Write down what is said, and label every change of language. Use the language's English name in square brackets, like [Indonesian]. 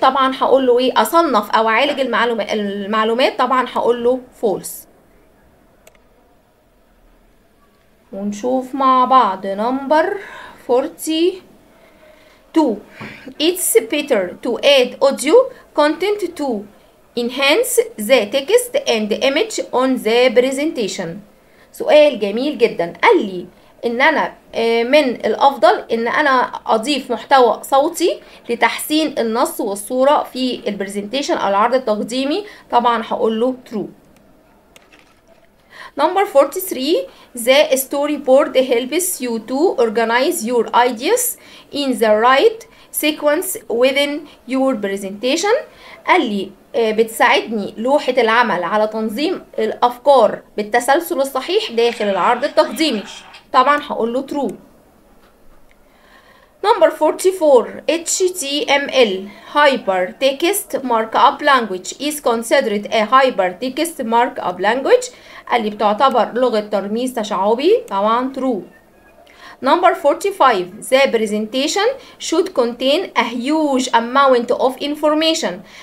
[Arabic] طبعا هقول له ايه؟ اصنف او اعالج المعلومات. طبعا هقول له false. ونشوف مع بعض [English] number 42. It's better to add audio content to enhance the text and image on the presentation. [Arabic] سؤال جميل جدا. قال لي ان انا من الافضل ان انا اضيف محتوى صوتي لتحسين النص والصورة في البرزنتيشن او العرض التقديمي. طبعا هقول له true. [English] Number 43. The storyboard helps you to organize your ideas in the right sequence within your presentation. [Arabic] قال لي بتساعدني لوحة العمل على تنظيم الأفكار بالتسلسل الصحيح داخل العرض التقديمي. طبعا هقول له true. [English] Number 44. HTML hypertext markup language is considered a hypertext markup language. [Arabic] قال لي بتعتبر لغة ترميز تشعبي. [English] طبعا true. Number 45. The presentation should contain a huge amount of information.